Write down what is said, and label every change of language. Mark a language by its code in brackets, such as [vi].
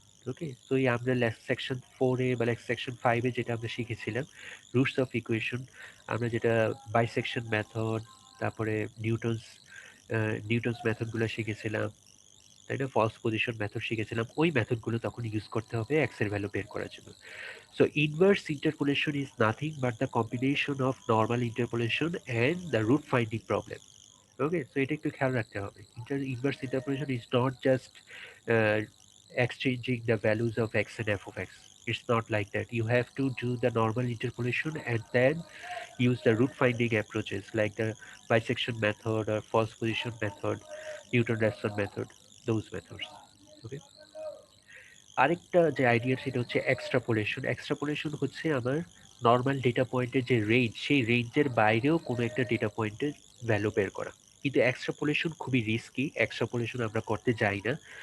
[bn] ওকে, তো এই আমরা সেকশন 4-এ বা সেকশন 5-এ যেটা আমরা শিখেছিলাম রুটস অফ ইকুয়েশন, আমরা যেটা বাইসেকশন মেথড, তারপরে নিউটনস মেথডগুলো শিখেছিলাম, তাই না? ফলস পজিশন মেথড শিখেছিলাম, ওই মেথডগুলো তখন ইউজ করতে হবে এক্স এর ভ্যালু বের করার জন্য। [en] So inverse interpolation is nothing but the combination of normal interpolation and the root finding problem. [bn] Okay, so এটা একটু খেয়াল রাখতে হবে। [en] Inverse interpolation is not just uh, exchanging the values of x and f of x. It's not like that. You have to do the normal interpolation and then use the root finding approaches like the bisection method or false position method, Newton-Raphson method, those methods. Okay. [bn] আরেকটা যে idea সেটা হচ্ছে এক্সট্রাপোলেশন। এক্সট্রাপোলেশন হচ্ছে আমার normal data পয়েন্টের যে range, সেই রেঞ্জের বাইরেও কোনো একটা ডেটা পয়েন্টের ভ্যালু বের করা। কিন্তু এক্সট্রাপোলেশন খুবই রিস্কি। এক্সট্রাপোলেশন আমরা করতে যাই না।